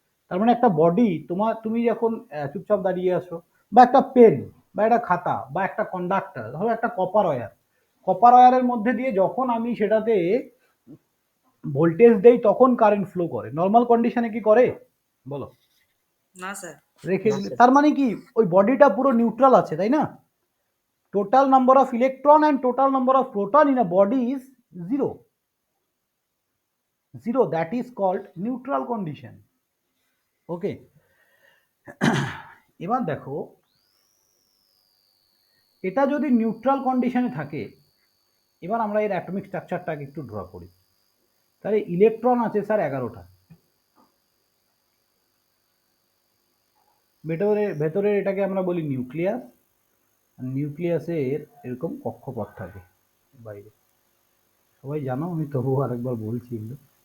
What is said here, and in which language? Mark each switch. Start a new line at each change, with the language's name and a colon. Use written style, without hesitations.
Bangla: তার মানে একটা বডি তুমি যখন চুপচাপ দাঁড়িয়ে আসো, বা একটা পেন বা একটা খাতা বা একটা কন্ডাক্টর, ধরো একটা কপার ওয়্যার, কপার ওয়্যারের মধ্যে দিয়ে যখন আমি সেটাতে ভোল্টেজ দেই তখন কারেন্ট ফ্লো করে, নর্মাল কন্ডিশনে কি করে বলো? না স্যার। রেখে দিলে। তার মানে কি ওই বডিটা পুরো নিউট্রাল আছে, তাই না?
English: total number of electron and total number of proton in a body is 0, that is called neutral condition.
Bangla: ওকে, এবার দেখো এটা যদি নিউট্রাল কন্ডিশনে থাকে, এবার আমরা এর অ্যাটমিক স্ট্রাকচারটাকে একটু ড্র করি। তাহলে ইলেকট্রন আছে স্যার 11টা, ভেতরে এটাকে আমরা বলি নিউক্লিয়াস, নিউক্লিয়াসের এরকম কক্ষপথ থাকে বাইরে, সবাই জানো, আমি তবুও আরেকবার বলছি এগুলো।